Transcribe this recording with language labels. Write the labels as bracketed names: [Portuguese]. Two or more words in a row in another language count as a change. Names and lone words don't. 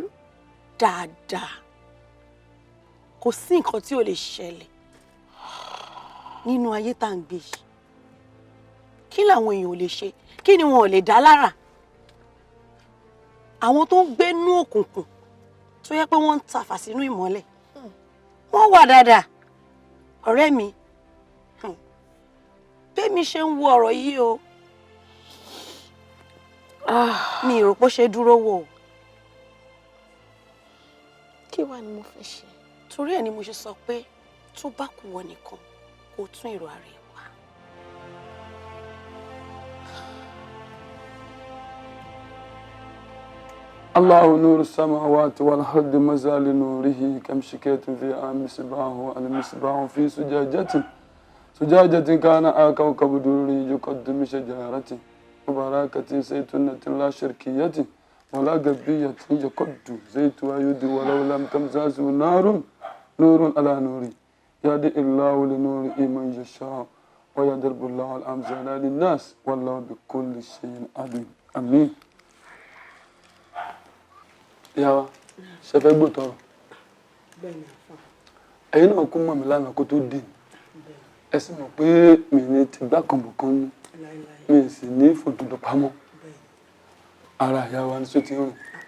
[Yoruba] dáadáa kò sí nǹkan tí ò lè ṣẹlẹ̀ nínú ayé tá à ń gbé yìí kí làwọn èèyàn ò lè ṣe kí ni wọn ò lè dá lára àwọn tó ń gbénú òkùnkùn tó yẹ pé wọ́n ń tafà sínú ìmọ́lẹ̀ wọ́n wà dáadáa ọ̀rẹ́ mi bẹ́ẹ̀mi ṣe ń wo ọ̀rọ̀ yìí o mi ò rò pé ó ṣe dúró wò ó. kí wàá ni mo fẹ́ ṣe. torí ẹ̀ ni mo ṣe sọ pé tó bá kù wọ nìkan kó tún èrò ara ẹ̀ wá. [Arabic] الله نور السماوات والأرض مثل نوره كمشكاة فيها مصباح المصباح في زجاجة كان كوكب دري يقد من شجرة مباركة زيتونة لا شرقية ولا غربية يقد زيتها يد ولو لم تمسسه نور على نور يهدي الله لنوره من يشاء ويضرب الله الأمثال للناس والله بكل شيء عليم آمين. [Yoruba] ìyá wa ṣe fẹ́ gbọ́ tọrọ ẹ̀yin náà kú mọ̀ mí lánàá kó tó dé ẹ sì mọ̀ pé mi ní ti gbá kan bọ̀ kan ní mi sì ní fòdodo pamọ́ ara ìyá wa ní tó ti rìn.